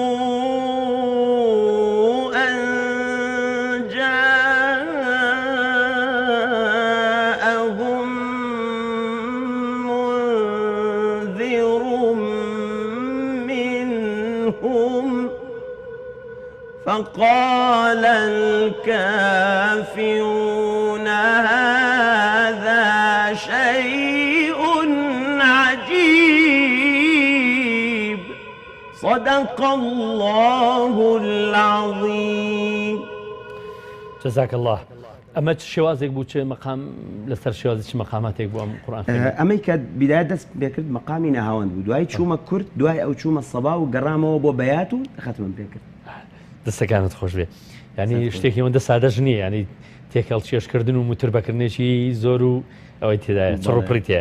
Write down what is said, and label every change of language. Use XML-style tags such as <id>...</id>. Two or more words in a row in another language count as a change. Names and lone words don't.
<ar>أن جاءهم منذر منهم فقال الكافرون هذا شيء عجيب. صدق الله العظيم. جزاك الله.</ar> <ckb>ئەمە شێوازێک بوو چێ مەقام لەسەر شێوازی مەقاماتێک بوو ئەم قورئان ئەمەی کە بیدایە دەست پێکرد مەقامی نەهاوەند بوو دوای چوومە کورد دوای ئەو چوومە سەبا و گەڕامەوە بۆ بەیات و خەتمم پێکرد. دەستەکانت خۆش بێ ینی شتێکی ئەوەندە سادەش نییە ینی تێکەڵ چێشکردن و متربەکردنێکی زۆر و ئەوەی تێدایە چڕوپڕی تەیە.</ckb>